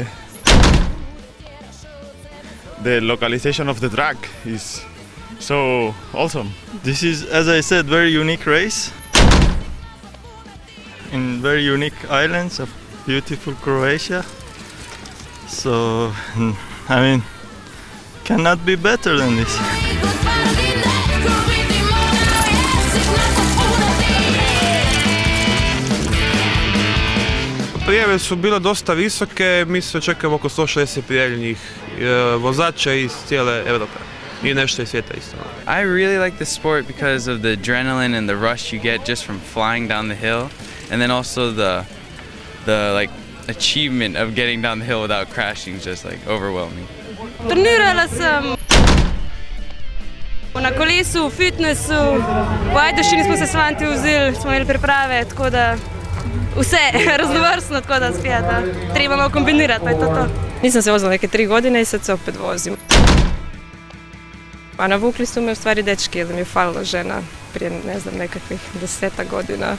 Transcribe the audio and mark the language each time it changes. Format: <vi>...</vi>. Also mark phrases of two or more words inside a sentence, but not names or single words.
<en>The localization of the track is so awesome. This is, as I said, very unique race in very unique islands of beautiful Croatia. So, I mean, cannot be better than this.</en> <hr>Prijave su bile dosta visoke, mi se očekujemo oko 160 prijavljenih vozača iz cijele Europe i nešto iz svijeta isto.</hr> <en>I really like the sport because of the adrenaline and the rush you get just from flying down the hill, and then also the like achievement of getting down the hill without crashing is just like overwhelming.</en> <sl>Trenirala sam na kolesu, fitnessu, v Ajdošini smo se s fanti vzeli, smo imeli priprave, tako da vse raznovrstno, tako da spet, treba malo kombinirati, pa je to.</sl> <hr>Nisam se vozila neke 3 godine i sad se opet vozim. A navukli su me u stvari dečki, jer mi je falila žena prije, ne znam, nekakvih 10 godina.</hr>